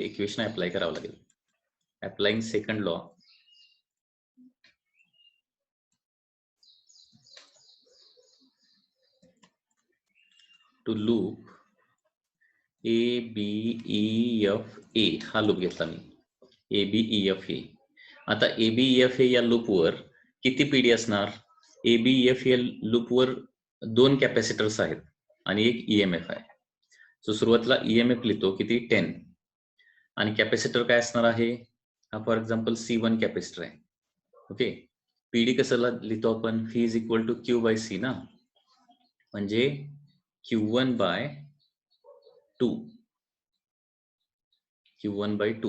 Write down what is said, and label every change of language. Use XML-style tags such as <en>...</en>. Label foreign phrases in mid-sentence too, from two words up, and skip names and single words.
<en>equation apply</en> <mr>करावं लागेल.</mr> <en>applying second law, to loop</en> <mr>A, B, E, F, A हा लूप घेतला मी. A, B, E, F, A. आता A, B, E, F, A या लूपवर किती PD असणार? A, B, E, F या लूपवर 2 कॅपॅसिटर्स आहेत आणि एक EMF आहे. सो सुरुवातीला EMF लिहितो किती? 10. आणि कॅपॅसिटर काय असणार आहे? हा</mr> <en>for example</en> <mr>C1 कॅपॅसिटर आहे. ओके. PD कसं लिहितो आपण? V</mr> <en>is equal to Q by C</en> <mr>ना, म्हणजे</mr> <en>Q1 by 2, Q1 by 2.</en>